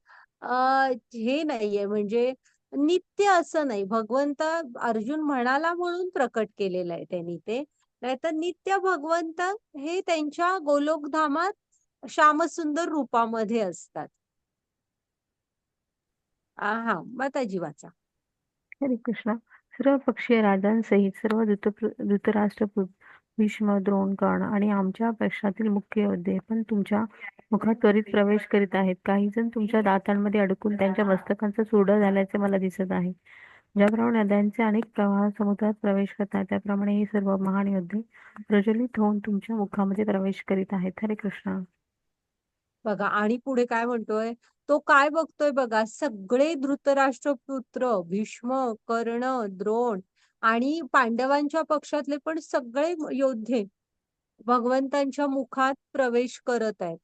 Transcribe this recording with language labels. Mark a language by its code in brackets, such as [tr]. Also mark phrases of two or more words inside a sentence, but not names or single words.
[mr] हे नाहीये, म्हणजे नित्य असं नाही. भगवंत अर्जुन म्हणाला म्हणून प्रकट केलेलं आहे त्यांनी ते. नाहीतर नित्य भगवंत हे त्यांच्या गोलोकधामात श्यामसुंदर रूपामध्ये असतात. हा, माताजी वाचा. हरे कृष्ण. सर्व पक्षीय राजांसहित सर्व धृतराष्ट्र, भीष्म, द्रोण, कर्ण आणि आमच्या पक्षातील मुख्य योद्धे पण तुमच्या मुखात त्वरित प्रवेश करीत आहेत. काही जण तुमच्या दातांमध्ये अडकून त्यांच्या मस्तकांचा चुरडा झाल्याचे मला दिसत आहे. ज्याप्रमाणे नद्यांचे अनेक प्रवाह समुद्रात प्रवेश करतात, त्याप्रमाणे हे सर्व महान योद्धे प्रज्वलित होऊन तुमच्या मुखामध्ये प्रवेश करीत आहेत. हरे कृष्ण. बघा, आणि पुढे काय म्हणतोय, तो काय बघतोय बघा, सगळे धृतराष्ट्रपुत्र, भीष्म, कर्ण, द्रोण आणि पांडवांच्या पक्षातले पण सगळे योद्धे भगवंतांच्या मुखात प्रवेश करत आहेत.